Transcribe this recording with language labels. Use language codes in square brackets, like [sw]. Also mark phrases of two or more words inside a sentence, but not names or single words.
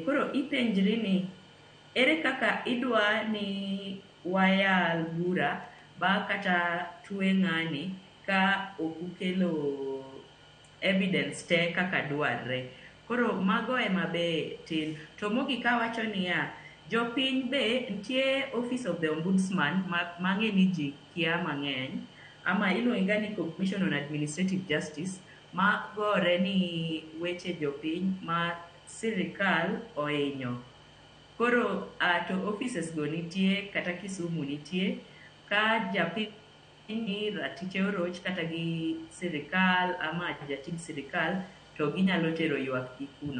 [luo] Koro ipenjri ni ere kaka idwa ni wayal bura ba kata twe ng'ani ka okukelo evidence te kaka dwarre. Koro mago ema be tin. To mogik awacho niya jopiny be nitie Office of the Ombudsman mang'e ni ji kia mang'eny ama iluonga ni Commission on Administrative Justice ma gore ni weche jopiny ma sirikal ohinyo. Koro to offices go nitie kata Kisumu nitie ka japiny ni ratiche oroch kata gi sirikal ama jatij sirikal to ginyalo tero ywak gi kuno.